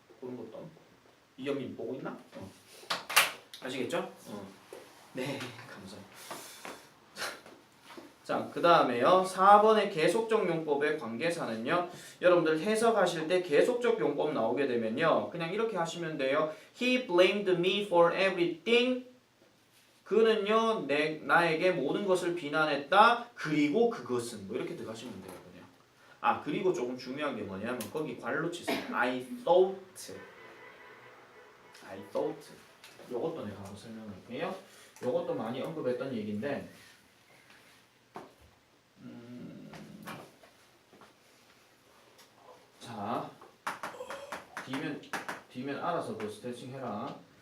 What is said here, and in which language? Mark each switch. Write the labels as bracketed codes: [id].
[ko] 그런 것도. 이영민 보고 있나? 아시겠죠? 네, 감사합니다. 자, 그 다음에요. 4번의 계속적 용법의 관계사는요. 여러분들 해석하실 때 계속적 용법 나오게 되면요. 그냥 이렇게 하시면 돼요. [en] He blamed me for everything. [ko] 그는요, 나에게 모든 것을 비난했다. 그리고 그것은 뭐 이렇게 들어가시면 돼요. 그냥. 아, 그리고 조금 중요한 게 뭐냐면 거기 괄호 치세요. [en] I thought. [ko] 요것도 내가 한번 설명할게요. 요것도 많이 언급했던 얘기인데 자, 뒤면 알아서 그 스트레칭 해라.